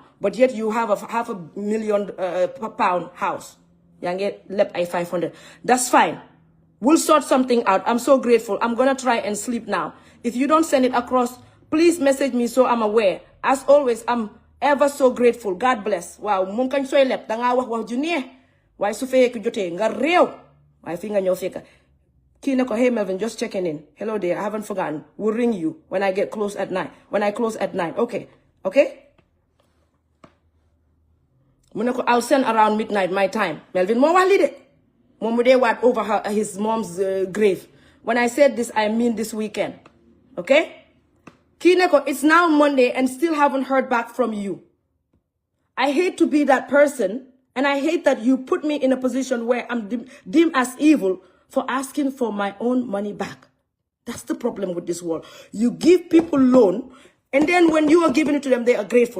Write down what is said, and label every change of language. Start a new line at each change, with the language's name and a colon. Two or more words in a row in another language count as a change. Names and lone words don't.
English: But yet you have a £500,000 house.
Wolof: Yange lep I 500.
English: That's fine. We'll sort something out. I'm so grateful. I'm gonna try and sleep now. If you don't send it across, please message me so I'm aware. As always, I'm ever so grateful. God bless.
Wolof: Wow, mum kañ soy lep da nga wax ju neex. Waaye su feye ko jotee nga réew. Waaye fi nga ñëw fekk. Kii ne ko,
English: hey Melvin, just checking in. Hello there, I haven't forgotten. We'll ring you when I get close at 9. When I close at 9.
Wolof: Okay. Mu ne ko,
English: I'll send around midnight my time.
Wolof: Melvin moo wax li de. Moom mu dee waat
English: over his mom's grave. When I said this, I mean this weekend.
Wolof: Okay? Kii ne ko,
English: it's now Monday and still haven't heard back from you. I hate to be that person, and I hate that you put me in a position where I'm deemed as evil for asking for my own money back. That's the problem with this world. You give people loan, and then when you are giving it to them, they are grateful.